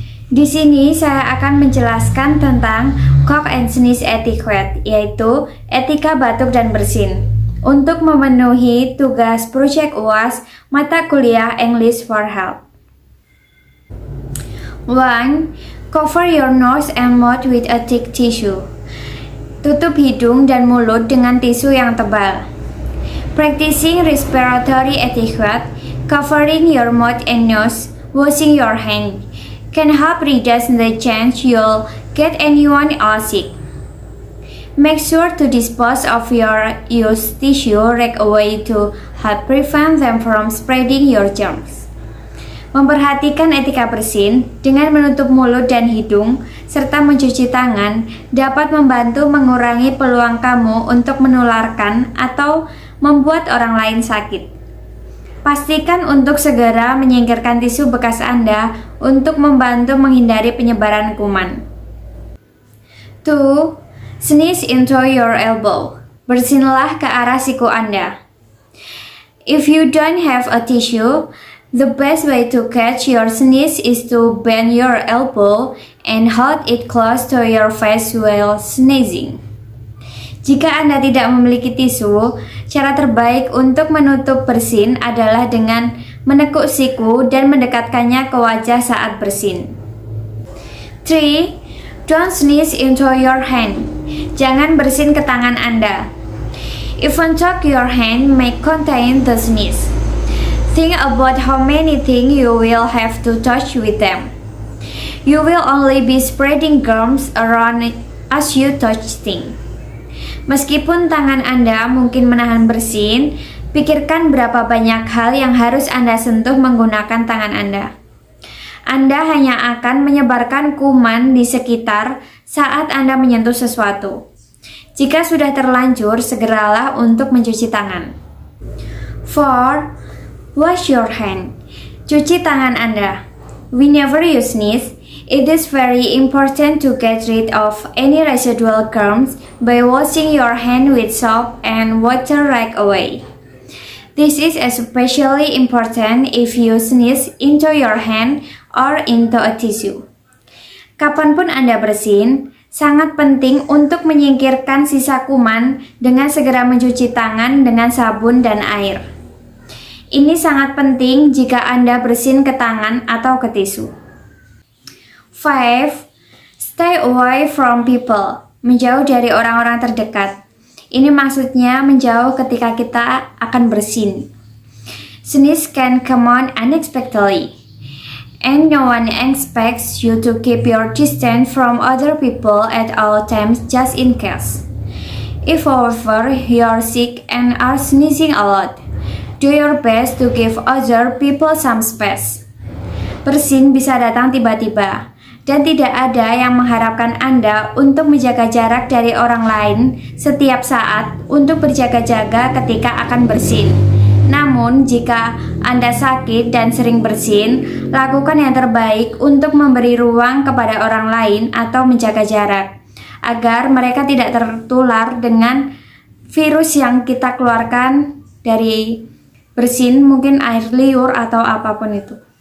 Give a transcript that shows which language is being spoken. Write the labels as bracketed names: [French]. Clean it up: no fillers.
[Indonesian] Di sini saya akan menjelaskan tentang [English] cough and sneeze etiquette, [Indonesian] yaitu etika batuk dan bersin, untuk memenuhi tugas proyek UAS mata kuliah English for Health. 1. [English] Cover your nose and mouth with a thick tissue. [Indonesian] Tutup hidung dan mulut dengan tisu yang tebal. [English] Practicing respiratory etiquette, covering your mouth and nose, washing your hands, can help reduce the chance you'll get anyone else sick. Make sure to dispose of your used tissue right away to help prevent them from spreading your germs. [Indonesian] Memperhatikan etika bersin dengan menutup mulut dan hidung serta mencuci tangan dapat membantu mengurangi peluang kamu untuk menularkan atau membuat orang lain sakit. Pastikan untuk segera menyingkirkan tisu bekas Anda untuk membantu menghindari penyebaran kuman. 2. [English] Sneeze into your elbow. [Indonesian] Bersinlah ke arah siku Anda. [English] If you don't have a tissue, the best way to catch your sneeze is to bend your elbow and hold it close to your face while sneezing. [Indonesian] Jika Anda tidak memiliki tisu, cara terbaik untuk menutup bersin adalah dengan menekuk siku dan mendekatkannya ke wajah saat bersin. 3. [English] Don't sneeze into your hand. [Indonesian] Jangan bersin ke tangan Anda. [English] Even though your hand may contain the sneeze, think about how many things you will have to touch with them. You will only be spreading germs around as you touch things. [Indonesian] Meskipun tangan Anda mungkin menahan bersin, pikirkan berapa banyak hal yang harus Anda sentuh menggunakan tangan Anda. Anda hanya akan menyebarkan kuman di sekitar saat Anda menyentuh sesuatu. Jika sudah terlanjur, segeralah untuk mencuci tangan. [English] 4. Wash your hand. [Indonesian] Cuci tangan Anda. [English] Whenever you sneeze, it is very important to get rid of any residual germs by washing your hand with soap and water right away. This is especially important if you sneeze into your hand or into a tissue. [Indonesian] Kapanpun Anda bersin, sangat penting untuk menyingkirkan sisa kuman dengan segera mencuci tangan dengan sabun dan air. Ini sangat penting jika Anda bersin ke tangan atau ke tisu. 5. [English] Stay away from people. [Indonesian] Menjauh dari orang-orang terdekat. Ini maksudnya menjauh ketika kita akan bersin. [English] Sneeze can come on unexpectedly, and no one expects you to keep your distance from other people at all times just in case. If however you are sick and are sneezing a lot, do your best to give other people some space. [Indonesian] Bersin bisa datang tiba-tiba, dan tidak ada yang mengharapkan Anda untuk menjaga jarak dari orang lain setiap saat untuk berjaga-jaga ketika akan bersin. Namun, jika Anda sakit dan sering bersin, lakukan yang terbaik untuk memberi ruang kepada orang lain atau menjaga jarak, agar mereka tidak tertular dengan virus yang kita keluarkan dari bersin, mungkin air liur atau apapun itu.